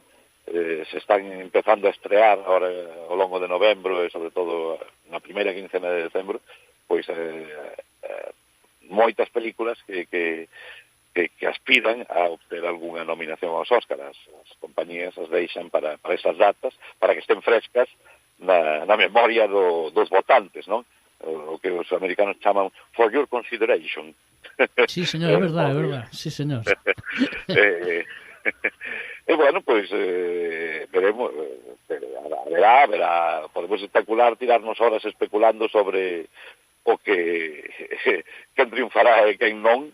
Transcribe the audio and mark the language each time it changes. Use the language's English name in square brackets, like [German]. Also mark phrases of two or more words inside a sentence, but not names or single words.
[Galician] Se están empezando a estrear ahora ao longo de novembro e sobre todo na primeira quincena de decembro, pois moitas películas que que aspiran a obter algunha nominación aos Óscar. As compañías as deixan para esas datas, para que estén frescas na memoria dos votantes, non? O que os americanos chaman [English] for your consideration. [Galician] Sí, señor, é verdade, sí, señor. E bueno, pois veremos, verá, podemos especular, tirarnos horas especulando sobre o que quen triunfará e quen non.